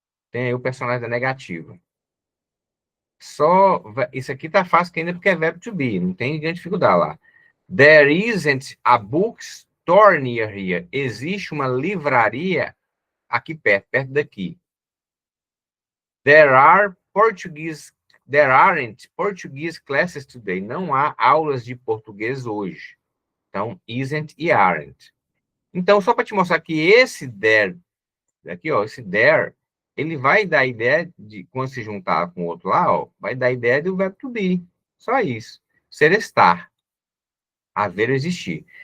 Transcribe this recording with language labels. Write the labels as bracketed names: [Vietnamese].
[Portuguese] Tem aí o personagem da negativa. Isso aqui tá fácil ainda porque é verbo to be. Não tem grande dificuldade lá. [English] There isn't a bookstore store near here? [Portuguese] Existe uma livraria aqui perto daqui. [English] There aren't Portuguese classes today. [Portuguese] Não há aulas de português hoje. Então, isn't e aren't. Então, só para te mostrar que esse there, aqui, ó, esse there, ele vai dar a ideia de, quando se juntar com o outro lá, ó, vai dar a ideia do verbo to be. Só isso. Ser, estar. Haver, existir.